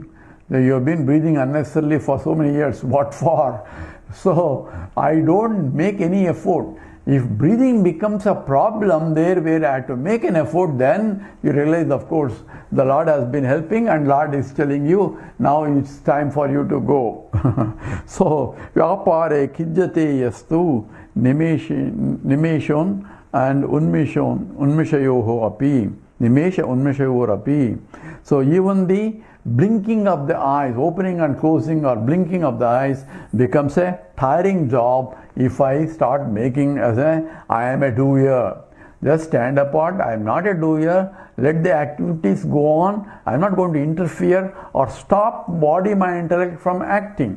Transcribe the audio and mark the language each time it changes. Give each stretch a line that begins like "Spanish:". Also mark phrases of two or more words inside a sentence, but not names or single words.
English: You have been breathing unnecessarily for so many years. What for? So, I don't make any effort. If breathing becomes a problem there where I have to make an effort, then you realize, of course, the Lord has been helping and Lord is telling you, now it's time for you to go. So,
Sanskrit: vyapare kijjate yastu nimeshon and unmishayoho api. Nimesha unmishayor api.
English: So, even the blinking of the eyes, opening and closing or blinking of the eyes becomes a tiring job if I start making as I am a doer. Just stand apart, I am not a doer, let the activities go on, I am not going to interfere or stop body, mind, intellect from acting.